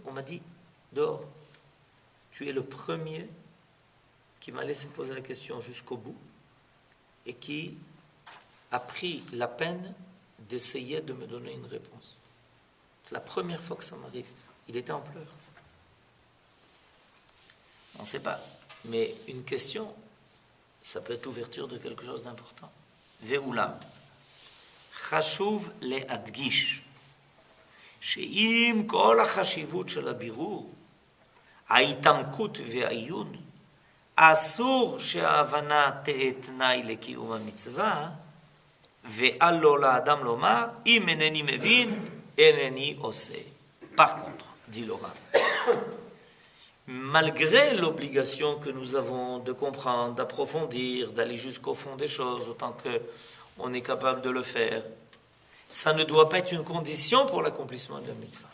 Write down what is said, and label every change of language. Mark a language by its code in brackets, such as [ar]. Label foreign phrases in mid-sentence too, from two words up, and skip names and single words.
[fr] On m'a dit, dehors, tu es le premier qui m'a laissé poser la question jusqu'au bout et qui a pris la peine d'essayer de me donner une réponse. C'est la première fois que ça m'arrive. Il était en pleurs. On ne sait pas. Mais une question, ça peut être l'ouverture de quelque chose d'important. [he] Ve'ulam. חשוב להדגיש שאם כל החשיבות של הבירור, ההתעמקות והעיון, אסור שההבנה תהיה תנאי לקיום המצווה, ואל לו לאדם לומר, אם אינני מבין, אינני עושה. [fr] Par contre, dit le Rav, malgré l'obligation que nous avons de comprendre, d'approfondir, d'aller jusqu'au fond des choses, autant que on est capable de le faire, ça ne doit pas être une condition pour l'accomplissement de la mitzvah.